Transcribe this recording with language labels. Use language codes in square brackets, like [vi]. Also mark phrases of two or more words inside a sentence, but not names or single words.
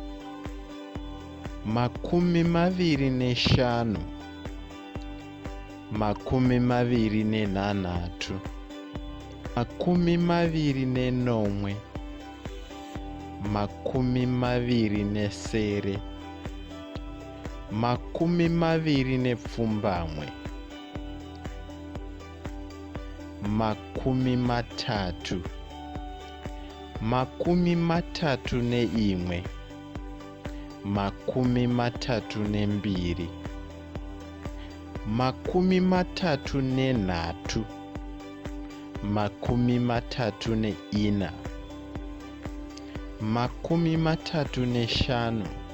[sn] makumi maviri neshanu, makumi maviri nenhanhatu, makumi maviri nenomwe, makumi maviri nesere, makumi maviri nepfumbamwe, makumi matatu, makumi matatu neimwe, makumi matatu nembiri, makumi matatu nenhatu, makumi matatu neina, makumi matatu neshanu,